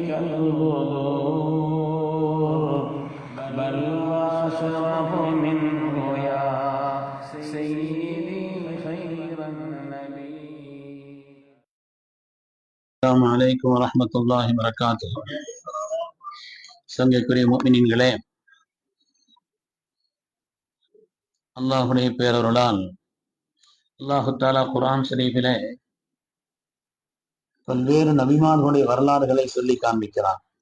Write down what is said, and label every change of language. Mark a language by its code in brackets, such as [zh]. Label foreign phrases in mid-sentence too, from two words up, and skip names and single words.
[ar] كالبدور بل وأشرف منه يا سيدي خير النبي. السلام عليكم ورحمة الله وبركاته. [ta] சங்கைக்குரிய முஃமினீன்களே, அல்லாஹுடைய பேரருளால் அல்லாஹு தஆலா குர்ஆன் ஷரீஃபிலே பல்வேறு நபிமார்களுடைய வரலாறுகளை சொல்லி காண்பிக்கிறான்.